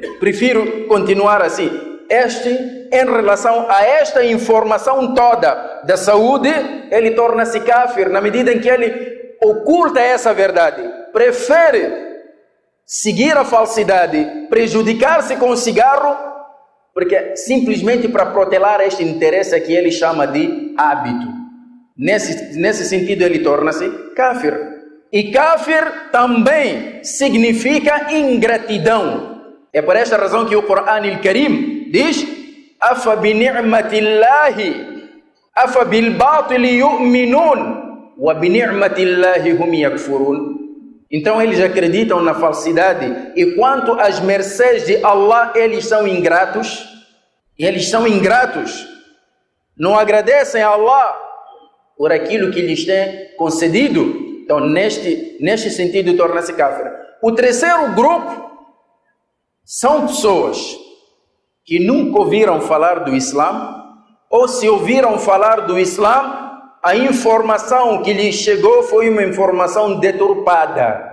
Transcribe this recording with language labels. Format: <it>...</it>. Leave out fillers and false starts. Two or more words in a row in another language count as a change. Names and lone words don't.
<pt>Prefiro continuar assim. Em relação a esta informação toda da saúde, ele torna-se kafir, na medida em que ele oculta essa verdade, prefere seguir a falsidade, prejudicar-se com o cigarro, porque simplesmente para protelar este interesse que ele chama de hábito. Nesse sentido, ele torna-se kafir. E kafir também significa ingratidão. É por esta razão que o Coran al-Karim diz:</pt> <ar>أفبنعمة الله أفبالباطل يؤمنون وبنعمة الله هم يكفرون.</ar> <pt>Então eles acreditam na falsidade, e quanto às mercês de Allah, eles são ingratos. Não agradecem a Allah por aquilo que lhes tem concedido. Então, neste sentido, torna-se kafir. O terceiro grupo são pessoas que nunca ouviram falar do Islã, ou se ouviram falar do Islã, a informação que lhes chegou foi uma informação deturpada.</pt>